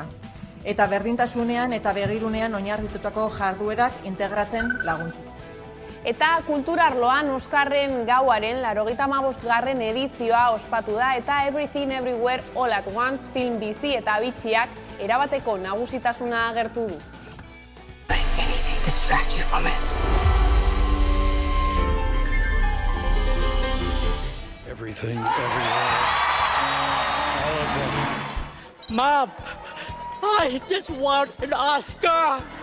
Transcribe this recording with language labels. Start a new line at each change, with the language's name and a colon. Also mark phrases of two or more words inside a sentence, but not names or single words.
Basque: Eta berdintasunean eta begirunean oinarritutako jarduerak integratzen laguntzi. Eta kultura arloan Oskarren gauaren 85. edizioa ospatu da eta Everything Everywhere All at Once film bizi eta bitxiak erabateko nagusitasuna agertu du.
English: Anything distract you from it. Everything, everywhere, all at once. Mom, I just want an Oscar!